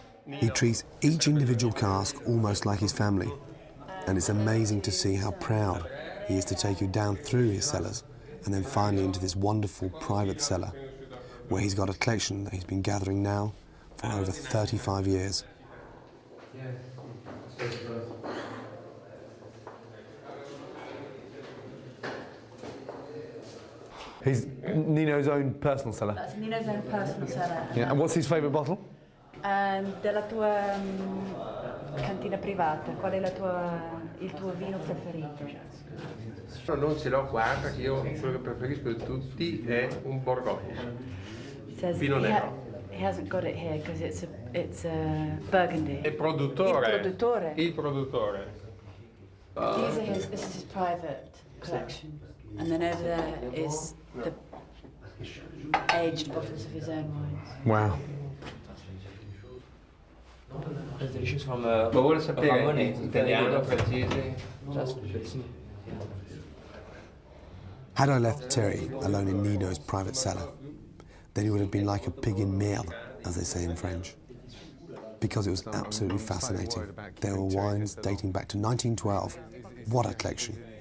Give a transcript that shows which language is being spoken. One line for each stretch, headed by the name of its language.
English: He treats each individual cask almost like his family, and it's amazing to see how proud he is to take you down through his cellars and then finally into this wonderful private cellar where he's got a collection that he's been gathering now for over 35 years. He's Nino's own personal cellar. That's Nino's own personal cellar. Yeah. And what's his favourite bottle?
Italian: Della tua cantina privata, qual è il tuo vino preferito? Non ce l'ho qua perché io quello che preferisco di tutti è un Borgogna. Vino nero.
English: He hasn't got it here because it's a Burgundy.
Italian: Il produttore. Il produttore.
English: This is his private collection, and then over there is the aged bottles of his own wines. Wow. It's delicious from
Italian: Ma vuole sapere italiano, francese?
English: Had I left Thierry alone in Nino's private cellar, then he would have been like a pig in merde, as they say in French. Because it was absolutely fascinating. There were wines dating back to 1912. What a collection.